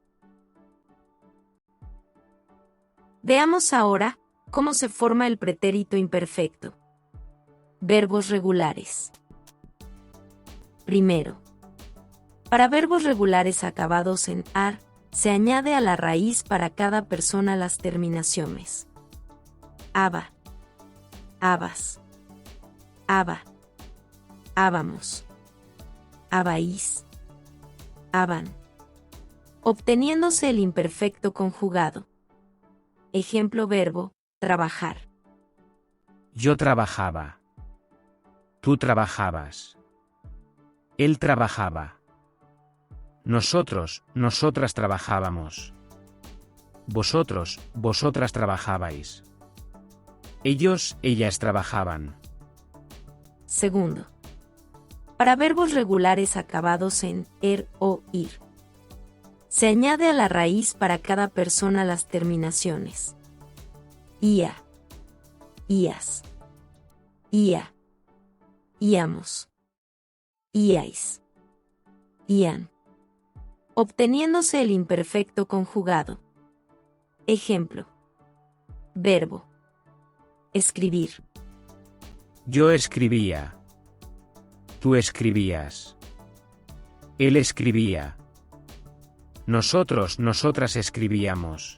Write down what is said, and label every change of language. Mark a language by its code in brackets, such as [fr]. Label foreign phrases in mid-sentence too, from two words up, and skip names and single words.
[es] Veamos ahora cómo se forma el pretérito imperfecto. Verbos regulares. Primero. Para verbos regulares acabados en ar, se añade a la raíz para cada persona las terminaciones. Aba, abas, aba, ábamos, abáis, aban, obteniéndose el imperfecto conjugado. Ejemplo verbo, trabajar. Yo trabajaba. Tú trabajabas. Él trabajaba. Nosotros, nosotras trabajábamos. Vosotros, vosotras trabajabais. Ellos, ellas trabajaban. Segundo. Para verbos regulares acabados en er o ir, se añade a la raíz para cada persona las terminaciones. Ia, ias, ia, íamos, íais, ían, obteniéndose el imperfecto conjugado. Ejemplo. Verbo. Escribir. Yo escribía. Tú escribías. Él escribía. Nosotros, nosotras escribíamos.